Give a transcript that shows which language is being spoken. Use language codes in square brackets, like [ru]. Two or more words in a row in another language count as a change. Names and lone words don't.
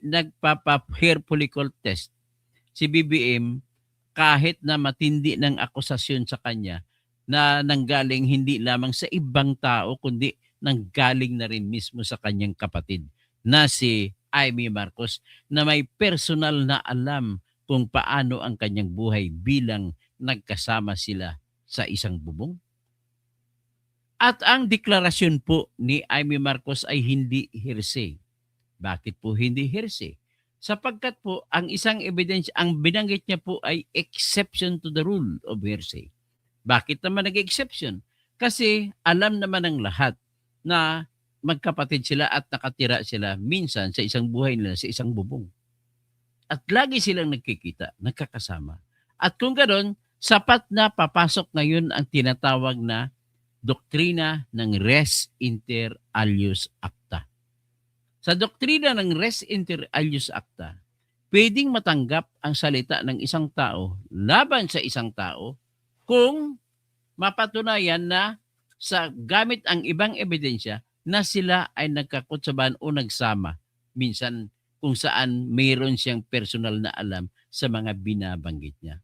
[tl] nagpapa- [en] hair follicle test [tl] si BBM kahit na matindi ng akusasyon sa kanya na nanggaling hindi lamang sa ibang tao kundi nanggaling na rin mismo sa kanyang kapatid na si Amy Marcos na may personal na alam kung paano ang kanyang buhay bilang nagkasama sila sa isang bubong. At ang deklarasyon po ni Amy Marcos ay hindi hearsay. Bakit po hindi hearsay? Sapagkat po ang isang ebidensya, ang binanggit niya po ay [en] exception to the rule of hearsay. [tl] Bakit naman nag-exception? Kasi alam naman ng lahat na magkapatid sila at nakatira sila minsan sa isang buhay nila, sa isang bubong. At lagi silang nagkikita, nagkakasama. At kung ganoon, sapat na papasok ngayon ang tinatawag na doktrina ng [la] res inter alius acta. [tl] Sa doktrina ng [la] res inter alius acta, [tl] pwedeng matanggap ang salita ng isang tao laban sa isang tao kung mapatunayan na sa gamit ang ibang ebidensya na sila ay nagkakutsaban o nagsama. Minsan kung saan mayroon siyang personal na alam sa mga binabanggit niya.